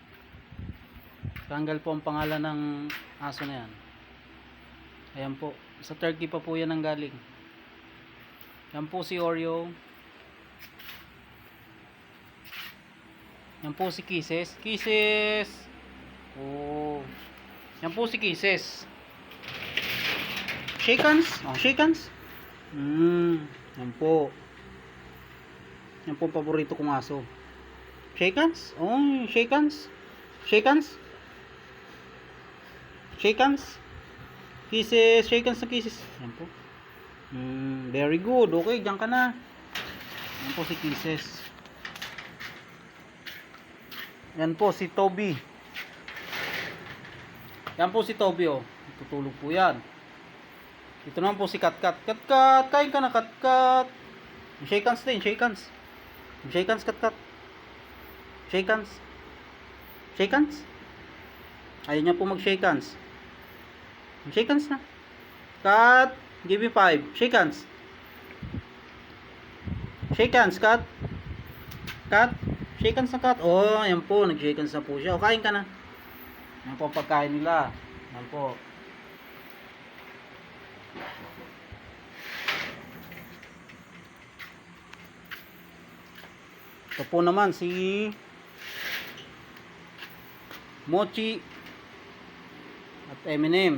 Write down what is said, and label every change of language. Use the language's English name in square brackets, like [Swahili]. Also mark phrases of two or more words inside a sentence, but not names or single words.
[Filipino] Tanggal po ang pangalan ng aso na yan. Ayan po, sa Turkey pa po yan ang galing. Yan po si Oreo. Yan po si Kisses. Kisses! Oh. Yan po si Kisses. [English] Shake hands. Oh, shake hands. [Filipino] Yan po. Yan po paborito kong aso. [English] Shake hands. Oh, shake hands. Shake hands. Shake hands. Kisses. Shake hands na kisses. [Filipino] Yan po. [English] Very good. [Filipino] Okay, diyan ka na. Yan po si Kisses. Yan po si Toby. Yan po si Toby, oh. Tutulog po yan. Ito naman po si Katkat. Katkat, kain ka na Katkat. [English] Shake hands din, shake hands. Shake hands, Katkat. Shake hands. Shake hands. [Filipino] Ayaw niya po mag- [English] shake hands. Shake hands na. Kat, give me 5. Shake hands. Shake hands, Kat. Kat. Shake hands [Filipino] na, Kat. Oh, ayan po. Nag- [English] shake hands [Filipino] na po siya. O, kain ka na. Ayan po ang pagkain nila. Ayan po. Ito po naman si Mochi at Eminem.